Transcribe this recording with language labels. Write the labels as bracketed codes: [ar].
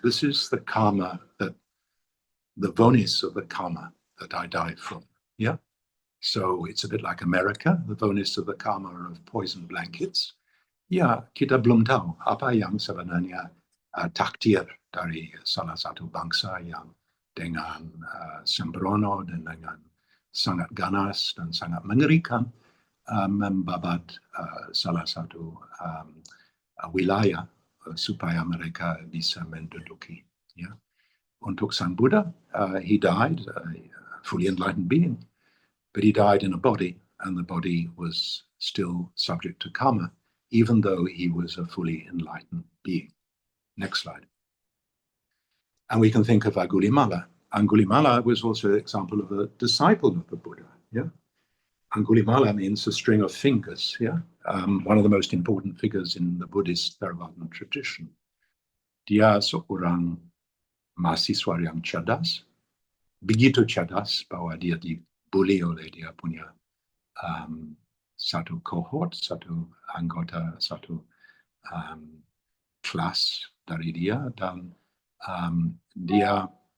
[en] This is the karma the vonis of the karma that I died from. Yeah. So it's a bit like America, the vonis of the karma of poison blankets. [id] Ya, kita belum tahu apa yang sebenarnya takdir dari salah satu bangsa yang dengan sembrono dan dengan sangat ganas dan sangat mengerikan membabat salah satu wilayah supaya mereka bisa menduduki. Ya. Untuk Sang Buddha, [en] he died a fully enlightened being, but he died in a body, and the body was still subject to karma, even though he was a fully enlightened being. Next slide. And we can think of Angulimala. Angulimala was also an example of a disciple of the Buddha. Yeah? Angulimala means a string of fingers. Yeah? One of the most important figures in the Buddhist Theravada tradition. [id] Dia seorang mahasiswa yang cerdas, begitu cerdas bahwa dia dibully oleh dia punya satu cohort, satu anggota, satu kelas dari dia, dan dia